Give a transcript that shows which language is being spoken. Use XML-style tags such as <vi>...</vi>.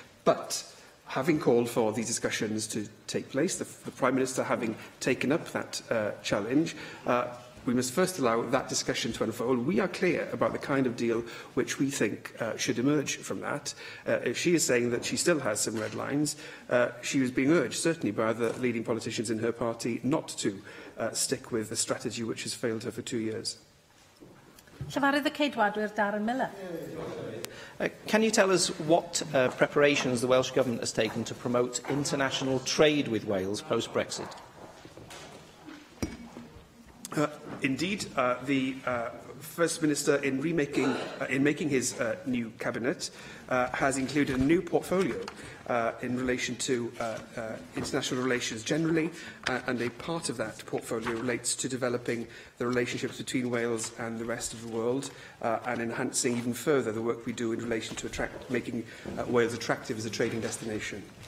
<en>But having called for these discussions to take place, the Prime Minister having taken up that challenge, we must first allow that discussion to unfold. We are clear about the kind of deal which we think should emerge from that. If she is saying that she still has some red lines, she was being urged, certainly by the leading politicians in her party, not to stick with the strategy which has failed her for 2 years.</en> <cy>Llefarydd y Ceidwadwyr Darren Miller.</cy> <en>Can you tell us what preparations the Welsh Government has taken to promote international trade with Wales post-Brexit? Indeed, the First Minister, in making his new cabinet, has included a new portfolio in relation to international relations generally, and a part of that portfolio relates to developing the relationships between Wales and the rest of the world, and enhancing even further the work we do in relation to making Wales attractive as a trading destination.</en>